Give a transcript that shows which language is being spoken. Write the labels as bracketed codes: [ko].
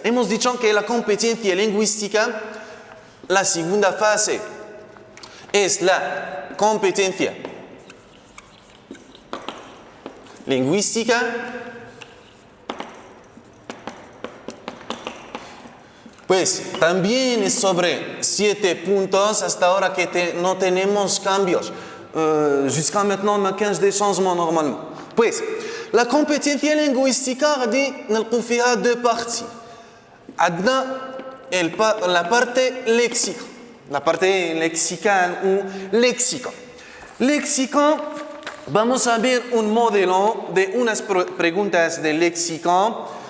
[es] Hemos dicho que la competencia lingüística, la segunda fase es la competencia lingüística. Pues también es sobre 7 puntos hasta ahora que no tenemos cambios. [fr] Jusqu'à maintenant, on a 15 de changements normalement. [es] Pues, la competencia lingüística [ar] نلقوا فيها [fr] 2 parties. [ar] عندنا [es] la parte léxica. La parte lexical o léxico. Léxico, vamos a ver un modelo de unas preguntas de léxico.